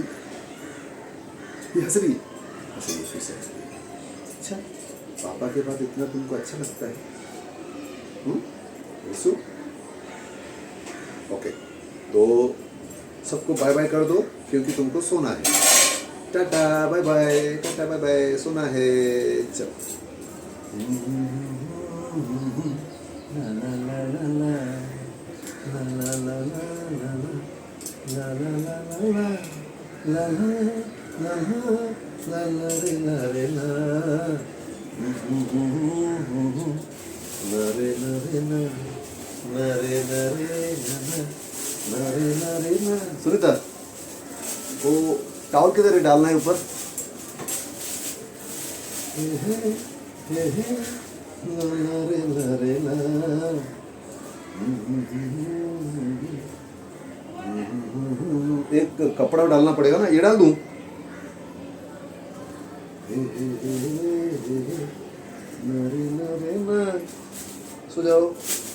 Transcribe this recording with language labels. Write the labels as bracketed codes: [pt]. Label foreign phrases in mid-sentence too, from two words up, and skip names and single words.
[hi] ये हंस रही है, हंस रही है, फिर से हंस रही है। अच्छा, पापा के बाद इतना तुमको अच्छा लगता है? यीशु? ओके, तो सबको [en] bye bye [hi] कर दो क्योंकि तुमको सोना है। टाटा [en] bye bye, [hi] टाटा [en] bye bye, [hi] सोना है। चलो। ला ला ला ला ला ला ला ला ला ला ला ला ला ला ला रे ला रे ला ला रे ला रे ला ला रे ला रे ला रे ला रे ला। सुनीता, वो टावल किधर है, डालना है ऊपर। ला रे ला रे ला। एक कपड़ा डालना पड़ेगा ना, ये डाल दूं? सो जाओ।